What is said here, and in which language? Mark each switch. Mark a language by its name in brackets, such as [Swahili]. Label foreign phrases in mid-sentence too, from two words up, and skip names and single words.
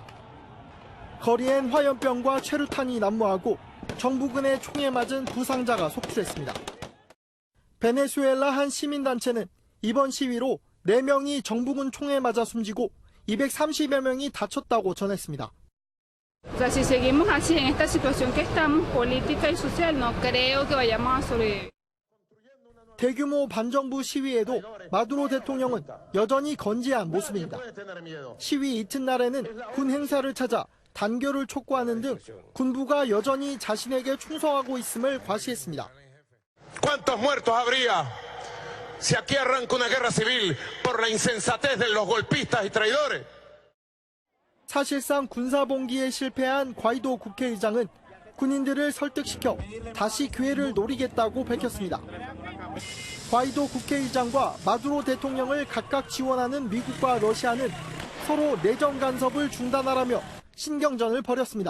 [Korean] 거리엔 화염병과 최루탄이 난무하고 정부군의 총에 맞은 부상자가 속출했습니다. 베네수엘라 한 시민단체는 이번 시위로 4명이 정부군 총에 맞아 숨지고 230여 명이 다쳤다고 전했습니다. [Spanish] O sea, si seguimos así en esta situación que estamos, política y social, no creo que vayamos a sobrevivir. [Korean] 대규모 반정부 시위에도 마두로 대통령은 여전히 건재한 모습입니다. 시위 이튿날에는 군 행사를 찾아 단결을 촉구하는 등 군부가 여전히 자신에게 충성하고 있음을 과시했습니다. [Spanish] ¿Cuántos muertos habría si aquí arranca una guerra civil por la insensatez de los golpistas y traidores? [Korean] 사실상 군사봉기에 실패한 과이도 국회의장은 군인들을 설득시켜 다시 기회를 노리겠다고 밝혔습니다. 과이도 국회의장과 마두로 대통령을 각각 지원하는 미국과 러시아는 서로 내정 간섭을 중단하라며 신경전을 벌였습니다.